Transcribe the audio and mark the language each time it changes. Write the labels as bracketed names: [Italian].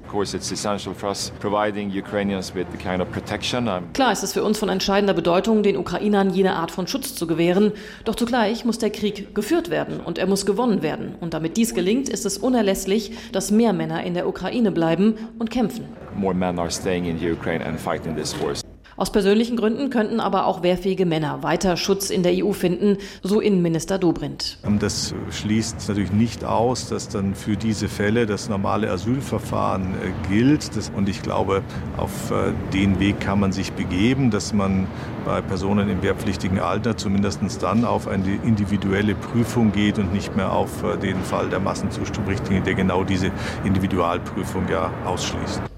[German] Klar ist es für uns von entscheidender Bedeutung, den Ukrainern jene Art von Schutz zu gewähren. Doch zugleich muss der Krieg geführt werden und er muss gewonnen werden. Und damit dies gelingt, ist es unerlässlich, dass mehr Männer in der Ukraine bleiben und kämpfen. [English] More men are staying in the Ukraine and fighting this war. [German] Aus persönlichen Gründen könnten aber auch wehrfähige Männer weiter Schutz in der EU finden, so Innenminister Dobrindt. Das schließt natürlich nicht aus, dass dann für diese Fälle das normale Asylverfahren gilt. Und ich glaube, auf den Weg kann man sich begeben, dass man bei Personen im wehrpflichtigen Alter zumindest dann auf eine individuelle Prüfung geht und nicht mehr auf den Fall der Massenzustromrichtlinie, der genau diese Individualprüfung ja ausschließt.